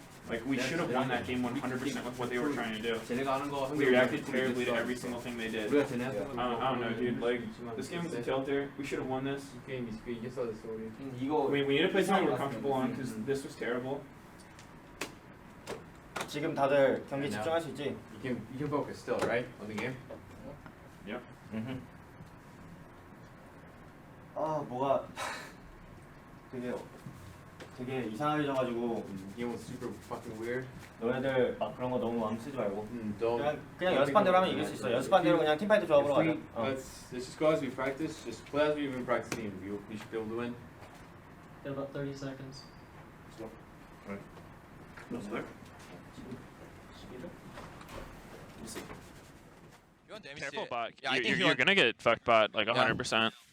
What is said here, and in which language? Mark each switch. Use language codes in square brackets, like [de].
[en] Like, we should have won that game 100% with what they were trying to do. We reacted terribly to every single thing they did. I don't know, dude. Like, this game was a tilter. We should have won this. We need to play something we're comfortable on because this was terrible. [ko] 지금 다들 경기 집중할 수 있지? [en] You can focus still, right? On the game? Yep. [ko] 아 뭐가 되게 이상하게 져가지고 [en] Game was super fucking weird. [ko] 너네들 막 그런 거 너무 마음 쓰지 말고 그냥 연습한 대로 하면 이길 수 있어. 연습한 대로 그냥 팀파이트 조합으로 가자. [en] Let's just go as we practice. Just play as we've been practicing. We should be able to win. About 30 seconds. Slow. Right. No slip. Careful bot. You're gonna get fucked bot like 100%.